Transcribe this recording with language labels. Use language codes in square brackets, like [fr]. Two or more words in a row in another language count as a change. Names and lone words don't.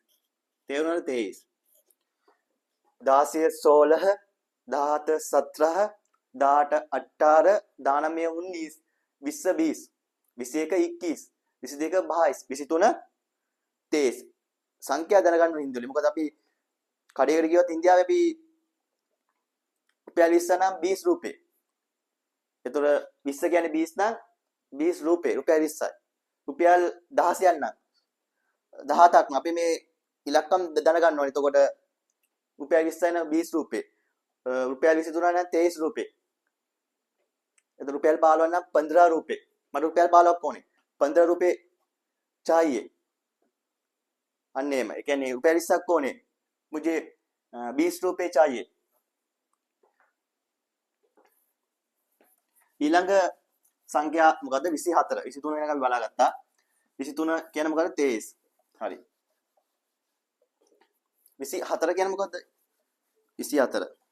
[si] තේරුණාද 23? 16 16 17 17 18 18 19 19 20 20 21 21 22 23 සංඛ්‍යා දැනගන්න හින්දුනේ. මොකද අපි කඩේකට ගියොත් ඉන්දියාවේ අපි रुपया 20 නම් 20 रुपये. එතකොට 20 කියන්නේ 20 නම් 20 [hi] रुपये रुपया [si] 20යි. රුපියල් 16ක් නම් 17ක් නම් අපි මේ ඉලක්කම් දැනගන්න ඕනේ. එතකොට रुपया 20යි නම් 20 [hi] रुपये. रुपया [si] 23 නම් 23 रुपये. එතකොට रुपया 15 නම් 15 रुपये. මට रुपया 15ක් ඕනේ. [hi] 15 रुपये चाहिए. अन्य में क्या रुपया [si] 20ක් ඕනේ. [hi] मुझे 20 रुपये चाहिए. [si] ඊළඟ සංඛ්‍යා මොකද්ද? 24. 23 වෙනකම් අපි බලාගත්තා. 23 කියන්නේ මොකද්ද? 23. හරි. 24 කියන්නේ මොකද්ද? 24.